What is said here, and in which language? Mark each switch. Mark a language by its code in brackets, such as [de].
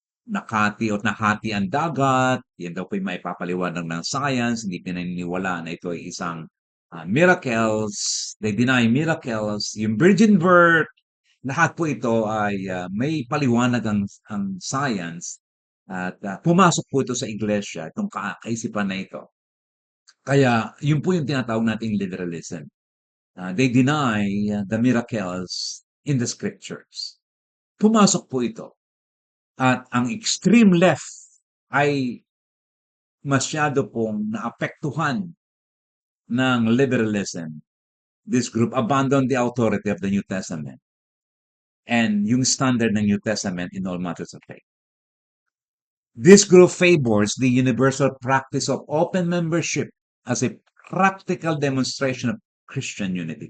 [tl] nahati ang dagat, yan daw po yung maipapaliwanag ng science, hindi pinaniniwalaan na ito ay isang miracles, [en] they deny miracles, [tl] yung virgin birth, lahat po ito ay may paliwanag ang science at pumasok po ito sa iglesia, itong kaisipan na ito. Kaya yun po yung tinatawag nating liberalism. [en] They deny the miracles in the scriptures. [tl] Pumasok po ito. At ang extreme left ay masyado pong naapektuhan ng liberalism. [en] This group abandoned the authority of the New Testament and [tl] yung standard ng [en] New Testament in all matters of faith. This group favors the universal practice of open membership as a practical demonstration of Christian unity.